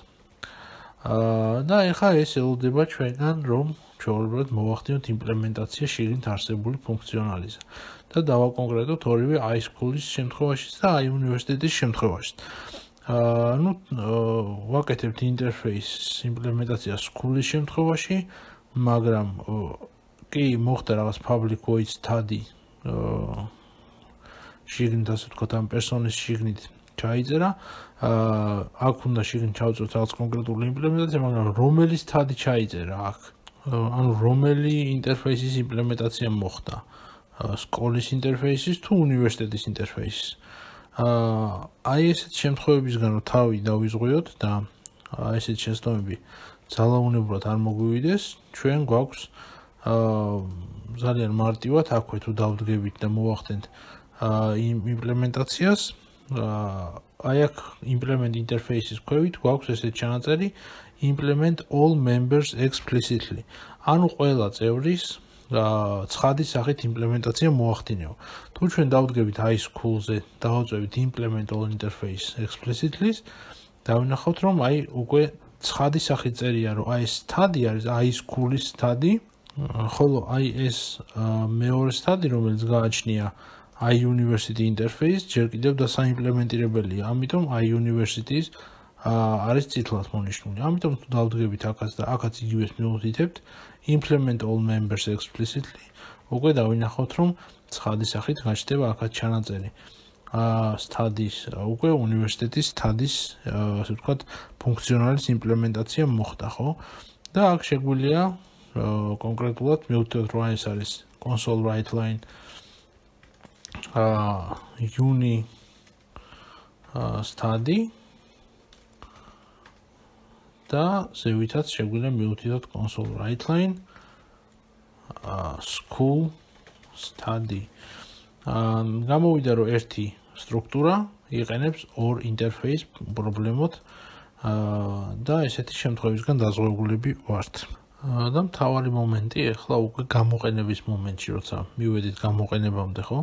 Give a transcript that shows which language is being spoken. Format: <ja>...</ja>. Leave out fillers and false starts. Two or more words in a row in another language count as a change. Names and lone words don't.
<ka>და ეხლა ეს ელოდება ჩვენგან, რომ ჩვეულებრივად მოვახდინოთ იმპლემენტაცია შიგნით არსებული ფუნქციონალისა და დავაკონკრეტოთ ორივე school-ის შემთხვევაშიც და უნივერსიტეტის შემთხვევაშიც. ვაკეთებთ ინტერფეისის იმპლემენტაცია school-ის შემთხვევაში, მაგრამ კი მოხდა რაღაც</ka> <en>public void study</en> <ka>შიგნით, ასე ვთქვათ, ამ პერსონის შიგნით ჩაიწერა, აქ უნდა შიგნით ჩავწეროთ რაღაც კონკრეტული იმპლემენტაცია, მაგრამ რომელი study ჩაიწერა აქ? ანუ რომელი ინტერფეისის იმპლემენტაცია მოხდა? სკოლის ინტერფეისის თუ უნივერსიტეტის ინტერფეისის? აი ესეთ შემთხვევებისგან რომ თავი დავიზღვიოთ და ესეთ შეცდომები ძალაუნებურად არ მოგვივიდეს, ჩვენ გვაქვს ძალიან მარტივად აქვე თუ დავდგებით და მოვახდენთ იმპლემენტაციას, აი აქ</ka> <en>implement interfaces</en> <ka>ქვევით გვაქვს ესეთ ჩანაწერი</ka> <en>implement all members explicitly.</en> <ka>ანუ ყველა წევრის ცხადი სახით იმპლემენტაცია მოახდინეო. თუ ჩვენ დავდგებით school-ზე, დავაწევით</ka> <en>implement all interface explicitly,</en> <ka>დავინახავთ, რომ უკვე ცხადი სახით წერია, რომ study არის school-ის study ხოლო აი ეს მეორე სტადი, რომელიც გააჩნია iUniversity interface, ჯერ კიდევ დასაიმპლემენტირებელია, ამიტომ iUniversity-ის არის წითლად მონიშნული. ამიტომ თუ დავდგებით აქაც და აქაც იგივეს მივუთითებთ,</ka> <en>implement all members explicitly,</en> <ka>უკვე დავინახოთ, რომ ცხადის სახით გაჩნდება აქაც ჩანაწერი. სტადის უკვე უნივერსიტეტის სტადის ასე ვთქვათ ფუნქციონალის იმპლემენტაცია მოხდა, ხო? და აქ შეგვიძლია კონკრეტულად მივხვდეთ, რომ ეს არის</ka> <en>console write line uni study</en> <ka>და ზევითაც შეგვიძლია მივხვდეთ</ka> <en>console write line school study.</en> <ka>გამოვიდა რომ ერთი სტრუქტურა იყენებს ორ ინტერფეის პრობლემოთ და ესეთი შემთხვევისგან დაზღვეულები ვართ. და მთავარი მომენტი ახლა უკვე გამოყენების მომენტში, როცა მივედით გამოყენებამდე, ხო?</ka>